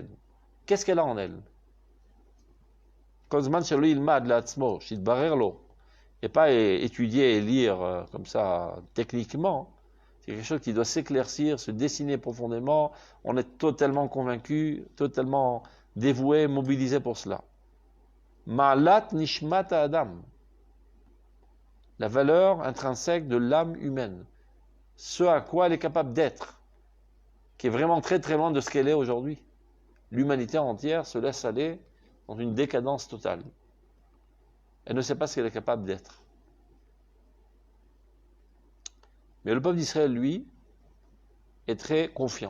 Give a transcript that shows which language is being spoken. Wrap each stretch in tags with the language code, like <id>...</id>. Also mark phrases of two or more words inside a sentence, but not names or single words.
<fr>Qu'est-ce qu'elle a en elle? Et pas étudier et lire comme ça techniquement. C'est quelque chose qui doit s'éclaircir, se dessiner profondément. On est totalement convaincu, totalement dévoué, mobilisé pour cela.</fr> <he>מעלת נשמת אדם.</he> <fr>La valeur intrinsèque de l'âme humaine. Ce à quoi elle est capable d'être. Qui est vraiment très très loin de ce qu'elle est aujourd'hui. L'humanité entière se laisse aller dans une décadence totale. Elle ne sait pas ce qu'elle est capable d'être. Mais le peuple d'Israël, lui, est très confiant.</fr>